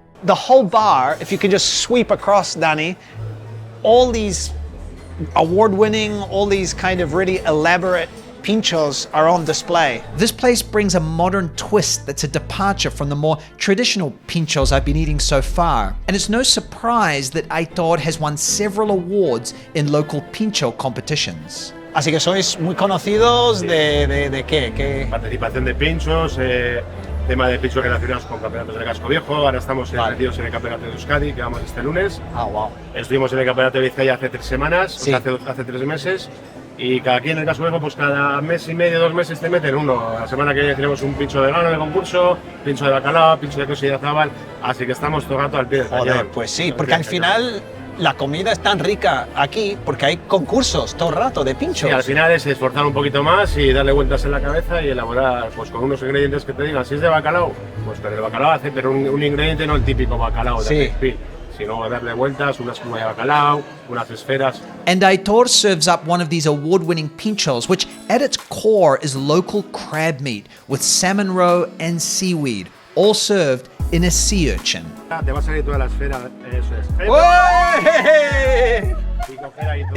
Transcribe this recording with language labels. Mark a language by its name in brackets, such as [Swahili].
[English] The whole bar, if you can just sweep across, Dani, all these award-winning, all these kind of really elaborate pinchos are on display. This place brings a modern twist that's a departure from the more traditional pinchos I've been eating so far. And it's no surprise that Aitor has won several awards in local pincho competitions. [Spanish] Así que sois muy conocidos de qué? Participación de pinchos, tema de pinchos relacionados con campeonatos del Casco Viejo. Ahora estamos metidos en el campeonato de Euskadi, que vamos este lunes. [English] Ah, wow. [Spanish] Estuvimos en el campeonato de Vizcaya hace 3 semanas, Sí. o sea, hace 3 meses. Y aquí en el Casco Viejo, pues cada mes y medio, 2 meses te meten uno. La semana que viene tenemos un pincho de grano de concurso, pincho de bacalao, pincho de queso y de azabal. Así que estamos todo el rato al pie del Joder, cañón. pues sí, porque al final la comida es tan rica aquí porque hay concursos todo el rato de pinchos. Y al final es esforzar un poquito más y darle vueltas en la cabeza y elaborar pues con unos ingredientes que te digan. Si es de bacalao, pues con el bacalao hace, pero un ingrediente no el típico bacalao de Sí. Pil, sino darle vueltas, una espuma de bacalao, unas esferas. [English] And Aitor serves up one of these award-winning pinchos, which at its core is local crab meat with salmon roe and seaweed, all served in a sea urchin. [Spanish] Te va a salir toda la esfera, eso es. Hey! Y coger ahí todo.